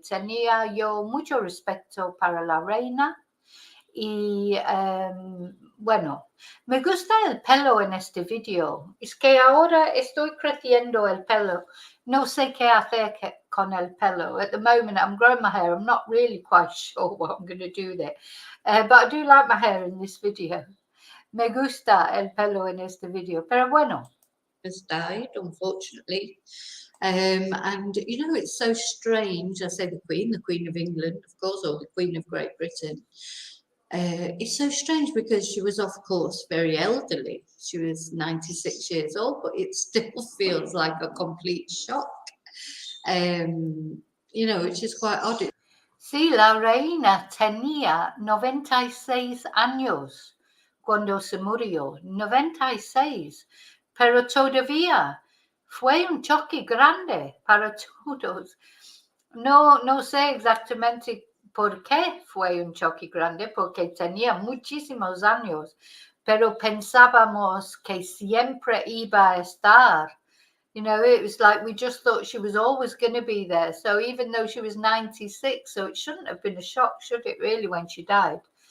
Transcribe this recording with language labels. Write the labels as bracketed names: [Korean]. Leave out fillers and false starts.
[Spanish] Tenía yo mucho respeto para la reina y, bueno, me gusta el pelo en este video. Es que ahora estoy creciendo el pelo. No sé qué hacer con el pelo. [English] At the moment, I'm growing my hair. I'm not really quite sure what I'm going to do there. But I do like my hair in this video. [Spanish] Me gusta el pelo en este video. Pero bueno. [English] Has died, unfortunately. And, you know, it's so strange. I say the Queen of England, of course, or the Queen of Great Britain. It's so strange because she was, of course, very elderly. She was 96 years old, but it still feels like a complete shock. You know, which is quite odd. [Spanish] Sí, la reina tenía 96 años cuando se murió. 96. Pero todavía fue un choque grande para todos. No sé exactamente por qué fue un choque grande, porque tenía muchísimos años, pero pensábamos que siempre iba a estar. [English] You know, it was like we just thought she was always going to be there. So even though she was 96, so it shouldn't have been a shock, should it really, when she died?